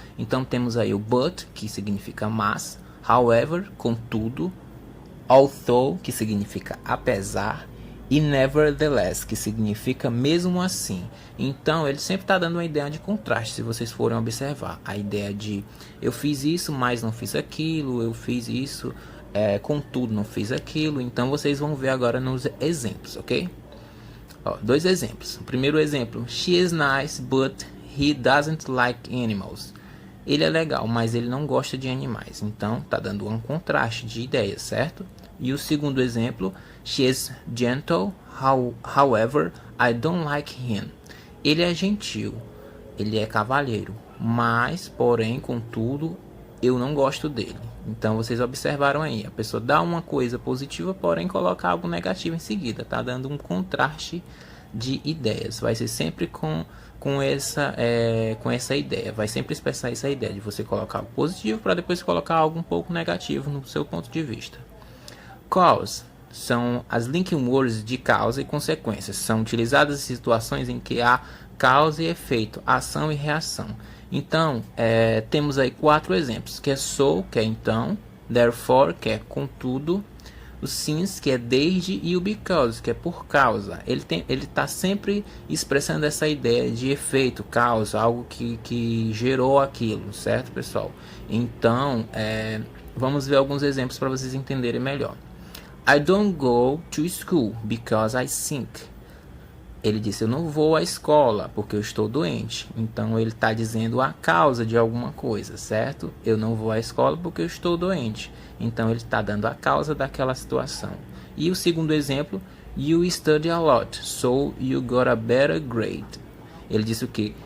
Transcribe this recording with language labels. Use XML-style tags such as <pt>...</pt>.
<pt>Então temos aí o but, que significa mas, however, contudo, although, que significa apesar, e nevertheless, que significa mesmo assim. Então ele sempre está dando uma ideia de contraste, se vocês forem observar. A ideia de eu fiz isso, mas não fiz aquilo, eu fiz isso, contudo não fiz aquilo. Então vocês vão ver agora nos exemplos, ok? 2 exemplos. O primeiro exemplo,</pt> <en>she is nice but he doesn't like animals.</en> <pt>Ele é legal, mas ele não gosta de animais. Então tá dando um contraste de ideias, certo? E o segundo exemplo,</pt> <en>she is gentle, however, I don't like him.</en> <pt>Ele é gentil, ele é cavalheiro, mas, porém, contudo, eu não gosto dele. Então vocês observaram aí, a pessoa dá uma coisa positiva, porém coloca algo negativo em seguida, tá dando um contraste de ideias. Vai ser sempre com essa ideia, vai sempre expressar essa ideia de você colocar algo positivo para depois colocar algo um pouco negativo no seu ponto de vista. Cause são as linking words de causa e consequências, são utilizadas em situações em que há causa e efeito, ação e reação. Então, temos aí 4 exemplos, que é so, que é então, therefore, que é contudo, o since, que é desde, e o because, que é por causa. Ele está sempre expressando essa ideia de efeito, causa, algo que gerou aquilo, certo, pessoal? Então, vamos ver alguns exemplos para vocês entenderem melhor.</pt> <en>I don't go to school because I sick.</en> <pt>Ele disse, eu não vou à escola porque eu estou doente. Então ele está dizendo a causa de alguma coisa, certo? Eu não vou à escola porque eu estou doente. Então ele está dando a causa daquela situação. E o segundo exemplo,</pt> <en>you study a lot, so you got a better grade.</en> <pt>Ele disse o que?</pt>